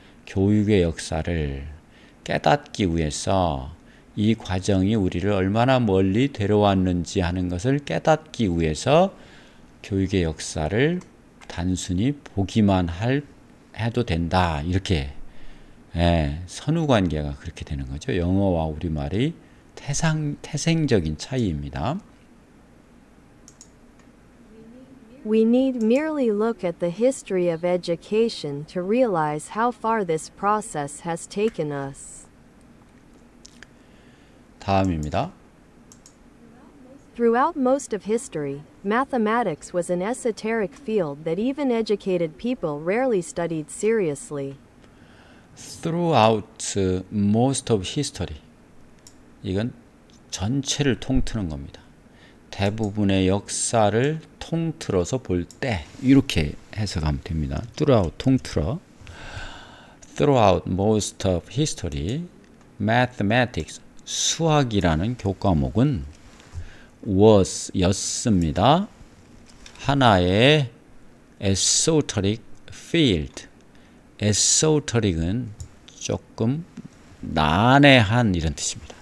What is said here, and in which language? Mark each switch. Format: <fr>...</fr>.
<ko>교육의 역사를 깨닫기 위해서 이 과정이 우리를 얼마나 멀리 데려왔는지 하는 것을 깨닫기 위해서 교육의 역사를 단순히 보기만 해도 된다. 이렇게 선후관계가 그렇게 되는 거죠. 영어와 우리말이 태생적인 차이입니다.</ko> <en>We need merely look at the history of education to realize how far this process has taken us.</en> <ko>다음입니다.</ko> <en>Throughout most of history, mathematics was an esoteric field that even educated people rarely studied seriously. Throughout most of history,</en> <ko>이건 전체를 통틀는 겁니다. 대부분의 역사를 통틀어서 볼 때, 이렇게 해석하면 됩니다. throughout, 통틀어.</ko> <en>Throughout most of history, mathematics,</en> <ko>수학이라는 교과목은</ko> <en>was,</en> <ko>였습니다. 하나의</ko> <en>esoteric field.</en> <ko>esoteric은 조금 난해한, 이런 뜻입니다.</ko>